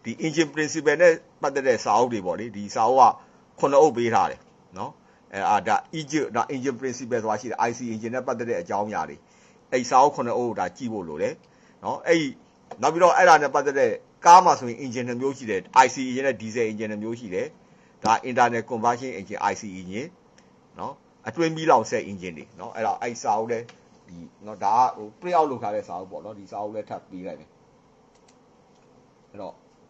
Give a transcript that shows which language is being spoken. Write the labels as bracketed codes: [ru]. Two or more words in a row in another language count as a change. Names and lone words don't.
[en] engine principle [my] နဲ့ပတ်သက်တဲ့စာအုပ်တွေပေါ့လေဒီစာအုပ်က9 အုပ်ပေးထားတယ်နော်ဒါ Egypt ဒါ [en] engine principle [my] ဆိုတာရှိတယ် [en] IC engine [my] နဲ့ပတ်သက်တဲ့အကြောင်းအရာတွေအဲ့စာအုပ်9 အုပ်ဒါကြည့်ဖို့လိုတယ်နော်အဲ့နောက်ပြီးတော့အဲ့ဒါနဲ့ပတ်သက်တဲ့ကားမှာဆိုရင် engine 2 မျိုးရှိတယ် [en] IC engine [my] နဲ့ [en] diesel engine [my] 2 မျိုးရှိတယ်ဒါ [en] internal combustion engine IC engine [my] နော်အတွင်းပြီးလောက်ဆက် engine တွေနော်အဲ့တော့အဲ့စာအုပ်လဲဒီနော်ဒါကဟို print out လုပ်ထားတဲ့စာအုပ်ပေါ့နော်ဒီစာအုပ်လဲထပ်ပြီးလိုက်မယ်အဲ့တော့